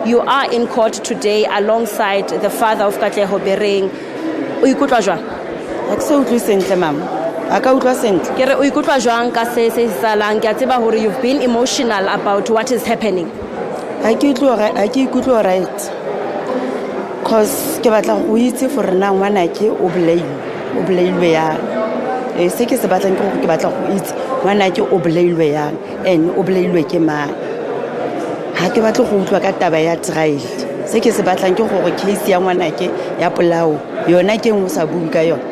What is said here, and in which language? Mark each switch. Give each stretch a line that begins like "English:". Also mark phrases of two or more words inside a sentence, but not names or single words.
English: You are in court today alongside the father of Katlego Bereng. You've been emotional about what is happening.
Tswana: Because ke batla go itse for rena ngwana ke o bolailwe yang se ke se batlang ke batla go itse ngwana ke o bolailwe yang and o bolailwe ke mang. Ha ke batla go utlwa ka taba ya trial. Se ke se batlang ke gore case ya ngwana ke ya polao yona ke ngwe sa bua ka yona.